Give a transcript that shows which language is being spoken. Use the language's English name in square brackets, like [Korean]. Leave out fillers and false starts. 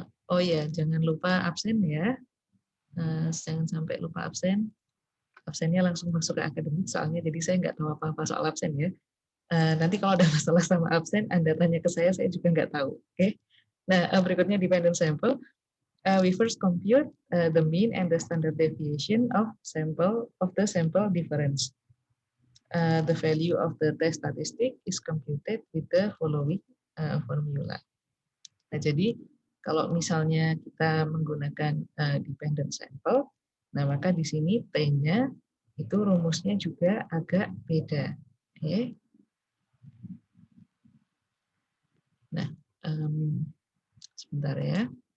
[Indonesian] Oh ya, jangan lupa absen ya. Jangan sampai lupa absen. Absennya langsung masuk ke akademik soalnya, jadi saya nggak tahu apa-apa soal absen ya. Nanti kalau ada masalah sama absen, Anda tanya ke saya juga nggak tahu. Oke. Nah, berikutnya dependent sample. [English] We first compute the mean and the standard deviation of the sample difference. The value of the test statistic is computed with the following formula. [Indonesian] Nah, jadi kalau misalnya kita menggunakan dependent sample, nah maka di sini T-nya itu rumusnya juga agak beda. Oke. Nah, sebentar ya.